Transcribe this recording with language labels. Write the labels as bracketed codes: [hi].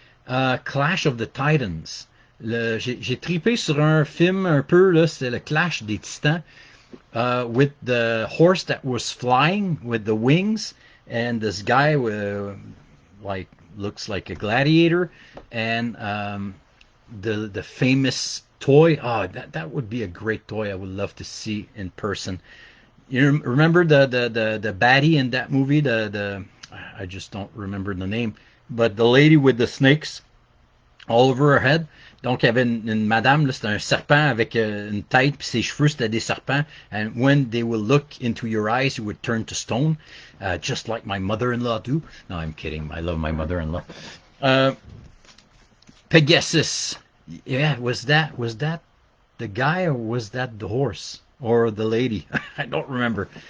[en] Clash of the Titans. [fr] J'ai tripé sur un film un peu, là, c'est le Clash des Titans, [en] with the horse that was flying with the wings, and this guy like looks like a gladiator, and the famous toy. Oh, that would be a great toy. I would love to see in person. You remember the baddie in that movie? The I just don't remember the name, but the lady with the snakes all over her head. [fr] Donc, il y avait une madame, là, c'était un serpent avec une tête, puis ses cheveux, c'était des serpents. [en] And when they will look into your eyes, you would turn to stone, just like my mother-in-law do. No, I'm kidding. I love my mother-in-law. Pegasus. Yeah, was that the guy, or was that the horse or the lady? I don't remember.